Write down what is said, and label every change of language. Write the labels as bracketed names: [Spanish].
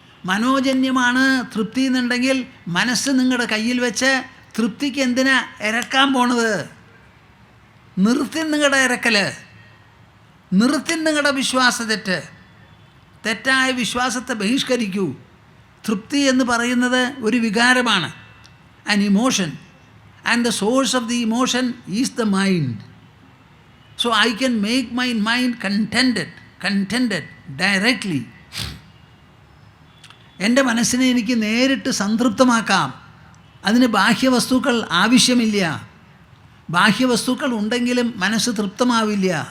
[Malayalam] മനോജന്യമാണ് തൃപ്തി എന്നുണ്ടെങ്കിൽ മനസ്സ് നിങ്ങളുടെ കയ്യിൽ വെച്ച് തൃപ്തിക്ക് എന്തിനാ ഇരക്കാൻ പോണത്? നിർത്തി നിങ്ങളുടെ ഇരക്കൽ, നിർത്തി നിങ്ങളുടെ വിശ്വാസ തെറ്റായ വിശ്വാസത്തെ ബഹിഷ്കരിക്കൂ. തൃപ്തി എന്ന് പറയുന്നത് ഒരു വികാരമാണ്, [English] an emotion, and the source of the emotion is the mind. So I can make my mind contented directly. [Malayalam] എൻ്റെ മനസ്സിനെ എനിക്ക് നേരിട്ട് സംതൃപ്തമാക്കാം. അതിന് ബാഹ്യവസ്തുക്കൾ ആവശ്യമില്ല. ബാഹ്യവസ്തുക്കൾ ഉണ്ടെങ്കിലും മനസ്സ് തൃപ്തമാവില്ല.